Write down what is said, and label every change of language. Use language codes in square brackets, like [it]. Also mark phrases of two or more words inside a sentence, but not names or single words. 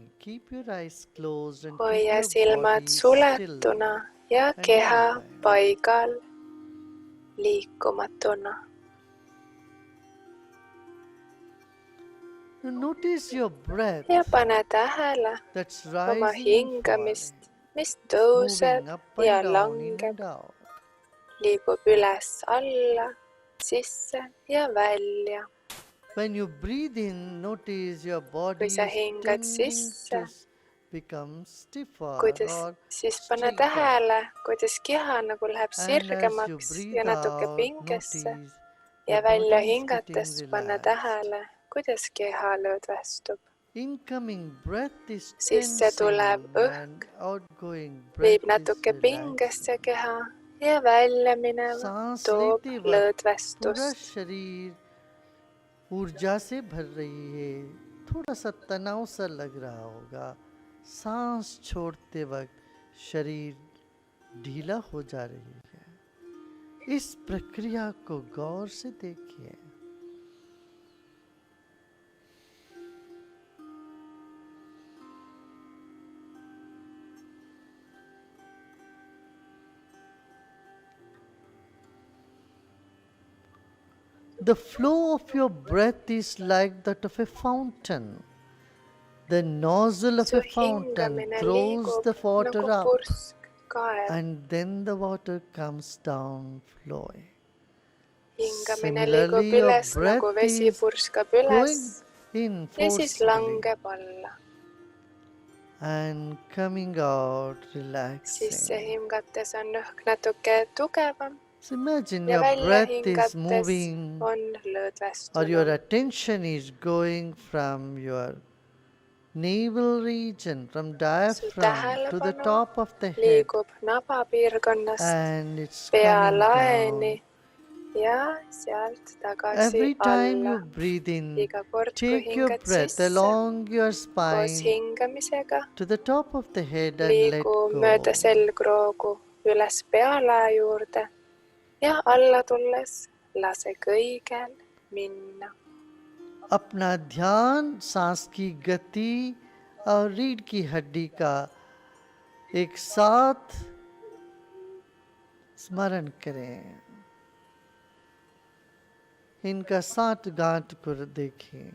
[en] Keep your eyes closed and keep [et] Hoia [en] your [et] silmad [en] body still [et] suletuna ja [en] and [et] keha [en] immobile. [et] paigal liikumatuna. [en] Notice your breath [et] Ja pane tähele [en] that's [et] oma [en] rising and [et] hingamist, [en] falling, [et] mis tõuseb [en] moving up [et] ja [en] and down, in [et] langeb, [en] and out. [et] liigub üles alla, sisse ja välja. [en] When you breathe in, notice your body [et] Kui sa [en] is [et] hingad [en] tending [et] sisse, [en] to become stiffer or [et] siis pane [en] straighter. [et] tähele, kuidas keha nagu läheb [en] And as you [et] sirgemaks [en] breathe [et] ja natuke [en] out, [et] pingesse [en] notice [et] ja [en] your [et] välja [en] body is [et] hingates [en] getting [et] pane [en] relaxed. [et] tähele, kuidas keha lõdvestub. [en] Incoming breath is [et] Sisse [en] tensing [et] tulev [en] and [et] õhk [en] outgoing [et] viib [en] breath is [et] natuke pingesse [en] relaxing. [et] keha ja välja minev [hi] सांस [et] toob [hi] लेते वक्त पूरा [et] lõdvestust. [hi] शरीर ऊर्जा से भर रही है. थोड़ा सा तनाव सा लग रहा होगा. सांस छोड़ते वक्त शरीर ढीला हो जा रही है. इस प्रक्रिया को गौर से देखिए. [en] The flow of your breath is like that of a fountain. The nozzle of [et] Su [en] a fountain [et] hingamine [en] throws [et] liigub [en] the water [et] nagu [en] up, [et] pursk kaev. [en] and then the water comes down flowing. [et] Hingamine [en] Similarly, [et] liigub [en] your [et] üles nagu [en] breath [et] vesi [en] is [et] purskab üles [en] going in [et] ja siis [en] forcefully [et] langeb alla. [en] and coming out [et] Sisse [en] relaxing. [et] hingates on õhk natuke tugevam [en] So imagine [et] Ja [en] your [et] välja [en] breath is [et] hingates [en] moving [et] on [en] or your [et] lõdvestunum. [en] attention is going from your navel region, from [et] Su [en] diaphragm to the [et] tähelepanu [en] top of the head, [et] liigub nabapiirkonnast [en] and it's coming [et] pealaeni [en] down. [et] ja sealt tagasi [en] Every time [et] alla. [en] you breathe in, [et] Iga kord, kui [en] take your [et] hingad [en] breath [et] sisse, [en] along your [et] koos [en] spine [et] hingamisega [en] to the top of the head and let [et] liigu [en] go. [et] mööda selgroogu üles pealae juurde ja alla tulles lase kõigel minna. [hi] अपना ध्यान सांस की गति और रीढ़ की हड्डी का एक साथ स्मरण करें. इनका साथ गांठ को देखें.